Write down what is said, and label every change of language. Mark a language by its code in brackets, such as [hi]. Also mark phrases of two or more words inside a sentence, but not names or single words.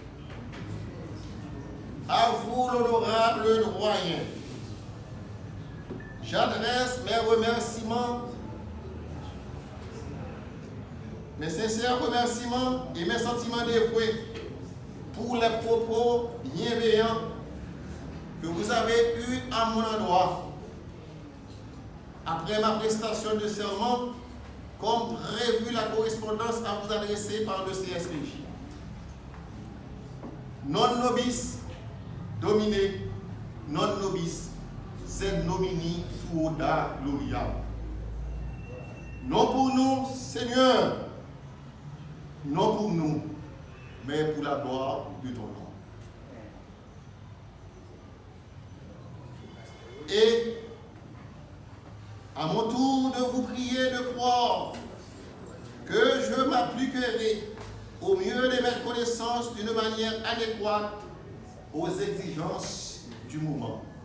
[fr] À vous, l'honorable doyen, j'adresse mes remerciements, mes sincères remerciements et mes sentiments dévoués pour les propos bienveillants que vous avez eus à mon endroit après ma prestation de serment, comme prévu la correspondance à vous adresser par le CSPJ. [la] Non nobis domine, non nobis sed nomini suoda gloria. [fr] Non pour nous, Seigneur, non pour nous, mais pour la gloire de ton nom. Et à mon tour de vous prier de croire que je m'appliquerai au mieux de mes connaissances d'une manière adéquate aux exigences du moment.